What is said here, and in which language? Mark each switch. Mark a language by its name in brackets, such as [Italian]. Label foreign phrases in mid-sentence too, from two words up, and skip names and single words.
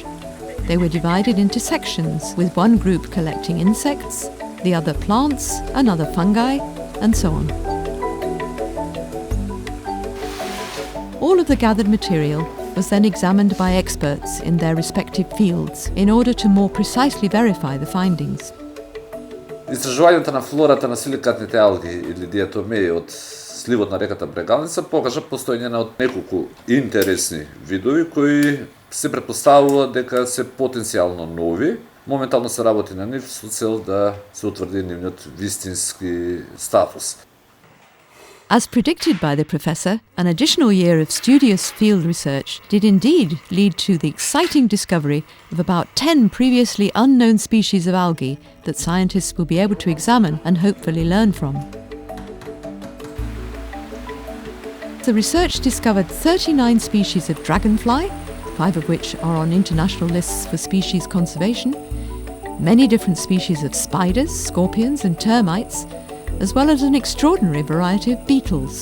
[English] They were divided into sections, with one group collecting insects, the other plants, another fungi, and so on. All of the gathered material was then examined by experts in their respective fields in order to more precisely verify the findings. [Macedonian] Истражувањето на флората на силикатните алги или диатомеи од сливот на реката Bregalnica покажа постоење на неколку интересни видови кои се претпоставува дека се потенцијално нови. Моментално се работи на нив со цел да се утврди нивниот вистински статус. [English] As predicted by the professor, an additional year of studious field research did indeed lead to the exciting discovery of about 10 previously unknown species of algae that scientists will be able to examine and hopefully learn from. The research discovered 39 species of dragonfly, 5 of which are on international lists for species conservation, many different species of spiders, scorpions and termites, as well as an extraordinary variety of beetles.